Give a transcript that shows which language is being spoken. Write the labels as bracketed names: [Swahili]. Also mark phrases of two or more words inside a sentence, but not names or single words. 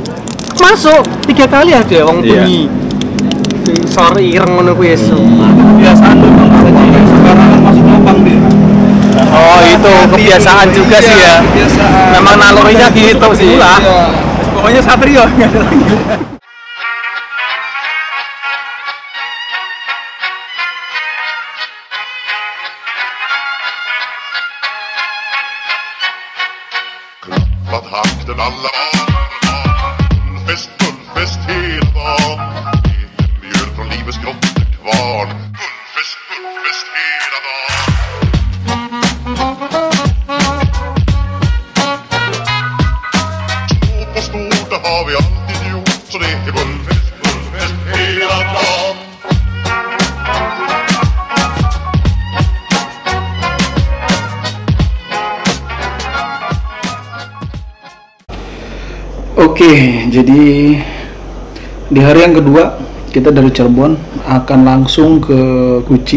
[Indonesian] Masuk 3 kali ada wong Iya. bunyi. [Javanese] Sore ireng ngono kuwi es. [Indonesian] Kebiasaan tuh bang, sembarangan masuk lubang dia. Oh, itu kebiasaan juga sih ya. Kebiasaan. Memang nalurinya gitu sih lah. Iya. Pokoknya Satrio enggak ada lagi. [Swedish] Klappat hatten alla Gullfest hela dagen Mjöl från livets grottekvarn Gullfest hela dagen Stort på stort, det har vi alltid gjort Så det är gullfest hela dagen [Indonesian] Oke, jadi di hari yang kedua kita dari Cirebon akan langsung ke Guci.